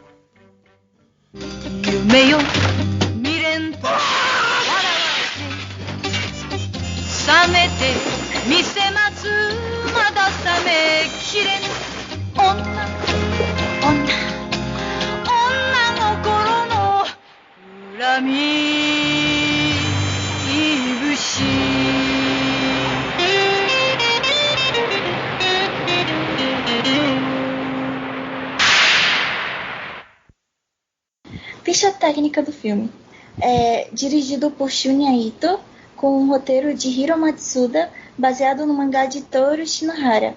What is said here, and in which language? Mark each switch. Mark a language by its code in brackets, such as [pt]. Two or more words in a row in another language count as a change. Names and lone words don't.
[ja] 夢よ未練と笑われて冷めて見せますまだ冷めきれぬ女心の恨み節。 [pt] Ficha técnica do filme. É dirigido por Shunya Ito, com um roteiro de Hiro Matsuda, baseado no mangá de Toru Shinohara.